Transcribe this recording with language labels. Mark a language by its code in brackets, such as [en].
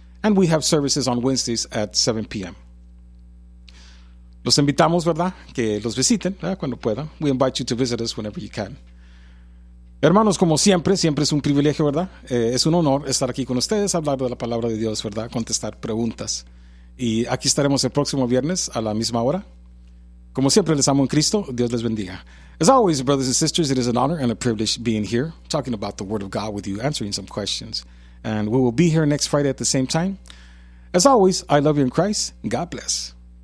[en] And we have services on Wednesdays at 7 p.m. [es] Los invitamos, ¿verdad? Que los visiten, ¿verdad? Cuando puedan. [en] We invite you to visit us whenever you can. [es] Hermanos, como siempre, siempre es un privilegio, ¿verdad? Es un honor estar aquí con ustedes, hablar de la palabra de Dios, ¿verdad? Contestar preguntas. Y aquí estaremos el próximo viernes a la misma hora. Como siempre, les amo en Cristo. Dios les bendiga. [en] As always, brothers and sisters, it is an honor and a privilege being here, talking about the Word of God with you, answering some questions. And we will be here next Friday at the same time. As always, I love you in Christ. God bless.